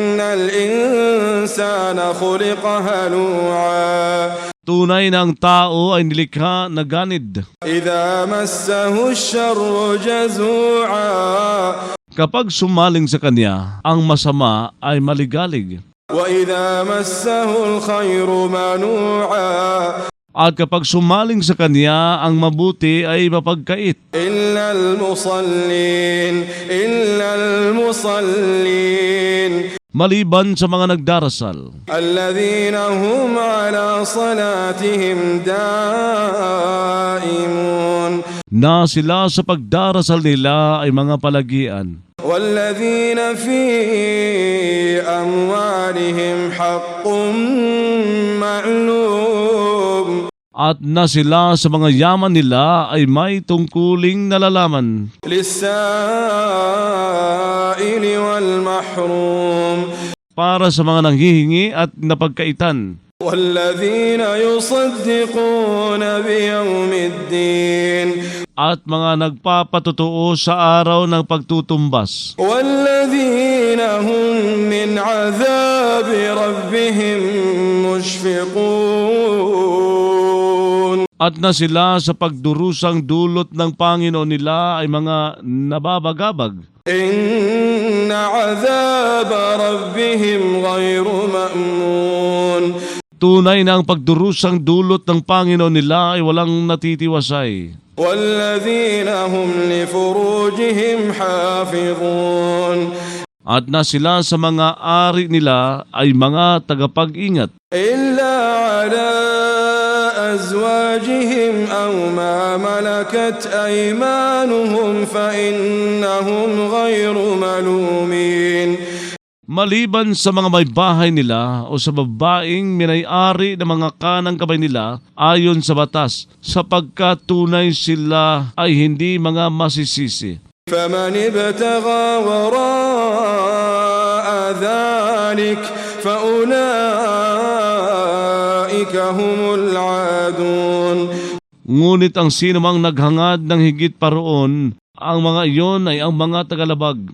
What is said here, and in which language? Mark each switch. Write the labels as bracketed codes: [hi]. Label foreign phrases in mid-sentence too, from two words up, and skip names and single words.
[ar] إن الإنسان خلق هلوعا. [tl] Tunay na ang tao ay nilikha na ganid. [ar] إذا مسه الشر جزوعا. [tl] Kapag sumaling sa kanya, ang masama ay maligalig. [ar] وإذا مسه الخير منوعا. [tl] At kapag sumaling sa kanya, ang mabuti ay mapagkait. [ar] إلا المصلين. [tl] Maliban sa mga nagdarasal, [ar] الذين هم على صلاتهم دائمون. [tl] na sila sa pagdarasal nila ay mga palagian. [ar] والذين في أموالهم حق معلوم. [tl] At na sila sa mga yaman nila ay may tungkuling nalalaman. [ar] للسائل والمحروم. [tl] Para sa mga nanghihingi at napagkaitan. [ar] والذين يصدقون بيوم الدين. [tl] At mga nagpapatotoo sa araw ng pagtutumbas. [ar] والذين هم من عذاب ربهم مشفقون. [tl] At na sila sa pagdurusang dulot ng Panginoon nila ay mga nababagabag. [ar] إن عذاب ربهم غير مأمون. [tl] Tunay na ang pagdurusang dulot ng Panginoon nila ay walang natitiwasay. [ar] والذين هم لفروجهم حافظون. [tl] At na sila sa mga ari nila ay mga tagapag-ingat. [ar] إلا على أزواجهم أو ما ملكت أيمانهم فإنهم غير ملومين. [tl] Maliban sa mga may bahay nila o sa babaeng minay-ari ng mga kanang kamay nila ayon sa batas, sapagkat tunay sila ay hindi mga masisisi. [ar] فمن ابتغى وراء ذلك فأولئك هم العادون. [tl] Ngunit ang sinumang naghangad ng higit pa roon, ang mga iyon ay ang mga tagalabag.